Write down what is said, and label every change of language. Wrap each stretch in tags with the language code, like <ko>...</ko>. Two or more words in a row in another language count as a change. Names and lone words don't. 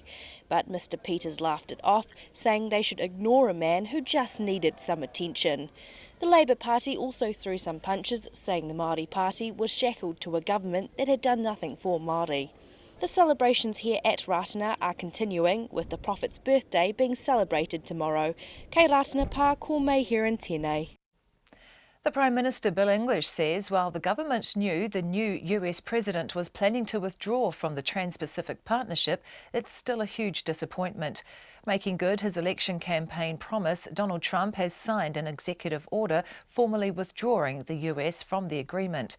<en>But Mr Peters laughed it off, saying they should ignore a man who just needed some attention. The Labour Party also threw some punches, saying the Māori Party was shackled to a government that had done nothing for Māori. The celebrations here at Rātana are continuing, with the Prophet's birthday being celebrated tomorrow.</en> <mi>Kei Rātana pā, ko May Heron tēnei.</mi> <en>The Prime Minister Bill English says while the government knew the new US president was planning to withdraw from the Trans-Pacific Partnership, it's still a huge disappointment. Making good his election campaign promise, Donald Trump has signed an executive order formally withdrawing the US from the agreement.</en>